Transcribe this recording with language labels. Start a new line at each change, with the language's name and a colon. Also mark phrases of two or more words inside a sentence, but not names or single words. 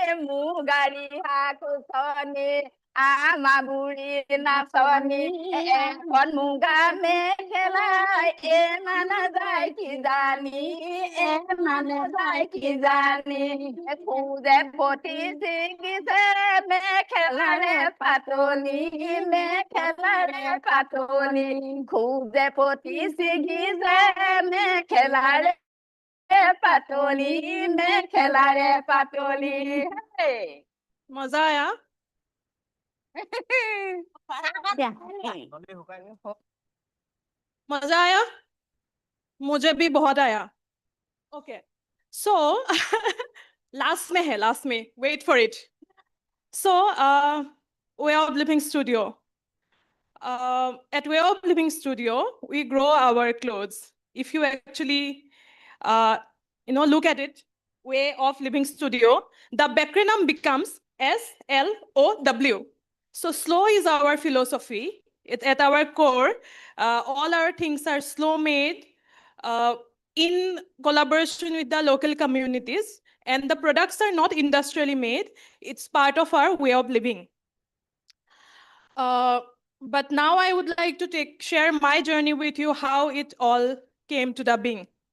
Assamese: আমা বুঢ়ী নাচনি এখন মুগা মেখেলাই মানে যায় কি জানি খুজে পতি ছিগিছে মেখেলাৰে পাতনি খুজে পতি ছিগিছে মেখেলাৰে পাতলি মেখেলাৰে পাতলি
Hindi: मजा आया मजा आया मुझे भी बहुत आया
English: OK so last में wait for it so Way of Living Studio at Way of Living Studio we grow our clothes if you actually look at it Way of Living Studio the acronym becomes SLOW so slow is our philosophy at our core all our things are slow made in collaboration with the local communities and the products are not industrially made it's part of our way of living but now I would like to share my journey with you, how it all came to the being.